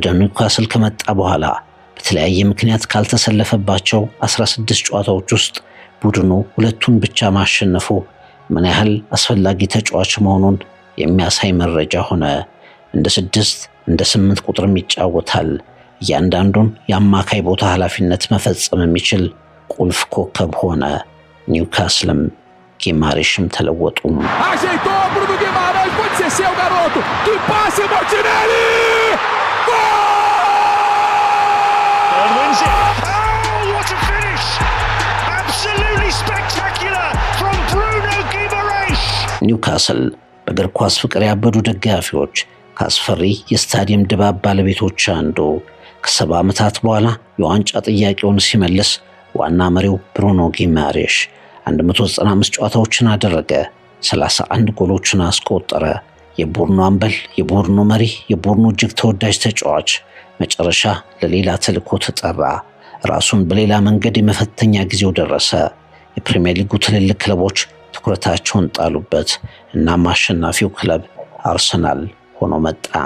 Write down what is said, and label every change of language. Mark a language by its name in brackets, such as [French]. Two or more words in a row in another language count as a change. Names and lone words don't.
[Amharic] ኒውካስል ከመጣ በኋላ በተለያየ ምክንያት ካልተሰለፈባቸው 16 ጨዋታዎች ውስጥ ቡድኑ ሁለቱን ብቻ ማሸነፉ ምን ያህል አስፈላጊ ተጫዋች መሆኑን የሚያሳይ መረጃ ሆነ። እንደ 6 እንደ 8 ቁጥርም ይጫወታል። እያንዳንዱን የአማካይ ቦታ ኃላፊነት መፈጸም የሚችል ቁልፍ ኮከብ ሆነ። ኒውካስልም ጊማሬሽም ተለወጡ። [Portuguese] Ajeitou Bruno Guimaraes, pode ser seu garoto. Que passe Martinelli! Gol! [English] And wins it. Oh, what a finish! Absolutely spectacular from Bruno Guimaraes. [Amharic] ኒውካስል በእግር ኳስ ፍቅር ያበዱ ደጋፊዎች ከአስፈሪ የስታዲየም ድባብ ባለቤቶች አንዱ ከ70 ዓመታት በኋላ የዋንጫ ጥያቄውን ሲመልስ ዋና መሪው ብሩኖ ጊማሬሽ 195 ጨዋታዎችን አደረገ፣ 31 ጎሎችን አስቆጠረ። የቡድኑ አምበል፣ የቡድኑ መሪ፣ የቡድኑ እጅግ ተወዳጅ ተጫዋች መጨረሻ ለሌላ ተልዕኮ ተጠራ። ራሱን በሌላ መንገድ የመፈተኛ ጊዜው ደረሰ። የፕሪሚየር ሊጉ ትልልቅ ክለቦች ትኩረታቸውን ጣሉበት። እናም አሸናፊው ክለብ አርሰናል ሆኖ መጣ።